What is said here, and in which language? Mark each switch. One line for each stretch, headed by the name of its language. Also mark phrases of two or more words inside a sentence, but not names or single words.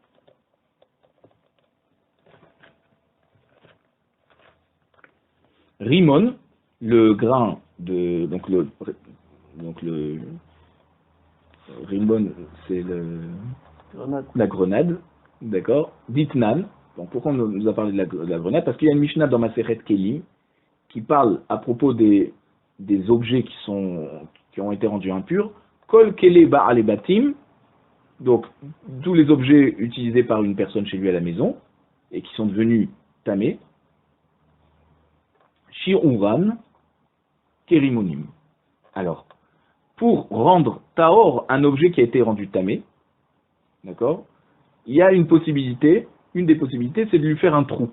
French: Rimon, le grain de donc le rimon, c'est la grenade, d'accord. Ditnan. Donc pourquoi on nous a parlé de la grenade? Parce qu'il y a une Mishnah dans Masechet Kelim qui parle à propos des objets qui ont été rendus impurs.
Hebrew: כל כלי בעלי בתים,
French: donc tous les objets utilisés par une personne chez lui à la maison et qui sont devenus tamés.
Hebrew: שיעורן כרימונים.
French: Alors, pour rendre taor un objet qui a été rendu tamé, d'accord, il y a une des possibilités, c'est de lui faire un trou.